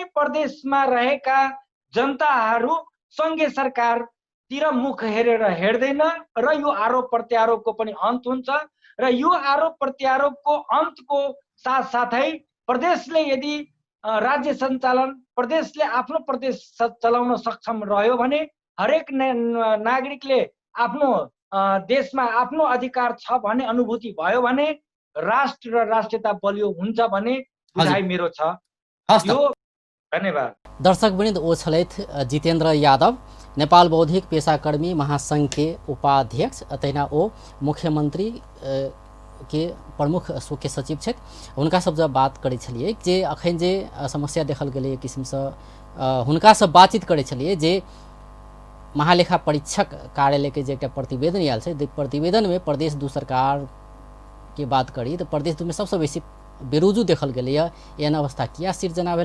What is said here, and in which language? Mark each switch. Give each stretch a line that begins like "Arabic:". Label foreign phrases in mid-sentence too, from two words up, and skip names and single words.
Nepali: प्रदेशमा रहेका जनताहरू सङ्घीय सरकारतिर मुख हेरेर हेर्दैन र यो आरोप प्रत्यारोपको पनि अन्त हुन्छ र यो आरोप प्रत्यारोपको अन्तको साथसाथै प्रदेशले यदि राज्य सञ्चालन, प्रदेशले आफ्नो प्रदेश चलाउन सक्षम रह्यो भने हरेक नागरिकले आफ्नो देशमा आफ्नो अधिकार छ भन्ने अनुभूति भयो भने राष्ट्र र राष्ट्रियता बलियो हुन्छ भन्ने बुझाइ मेरो छ। यो धन्यवाद।
Maithili: दर्शकवृन्द, ओ छलथि जितेन्द्र यादव, नेपाल बौद्धिक पेशाकर्मी महासंघ के उपाध्यक्ष, तहिना ओ मुख्यमंत्री के प्रमुख के सचिव छथि। हुनका सब जब बात करै छलिए जे अखन जे समस्या देखल गेलै एक किसिमसँ हुनका सब बातचीत करै छलिए जे महालेखा परीक्षक कार्यालय के जे एकटा प्रतिवेदन आयल छै, प्रतिवेदन में प्रदेश दू सरकार के बात करी तो प्रदेश दू में सबसे बेसी बेरोजू देखल गेलै एहन अवस्था किया सिर्जना भेलै।